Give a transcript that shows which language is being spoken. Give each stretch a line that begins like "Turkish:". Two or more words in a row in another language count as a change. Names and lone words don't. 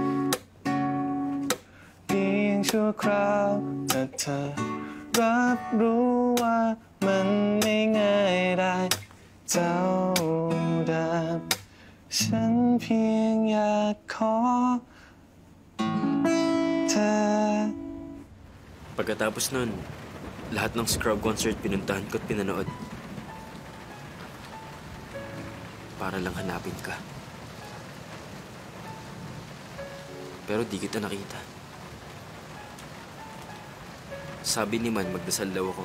Thai: เพียงชั่วคราวถ้าเธอรับรู้ว่ามันไม่ง่ายได้เท่าเดิมฉันเพียงอยากขอเธอ
Filipino: Pagkatapos nun, lahat ng Scrub concert pinuntahan ko at pinanood. Para lang hanapin ka. Pero di kita nakita. Sabi ni Man, magdasal daw ako.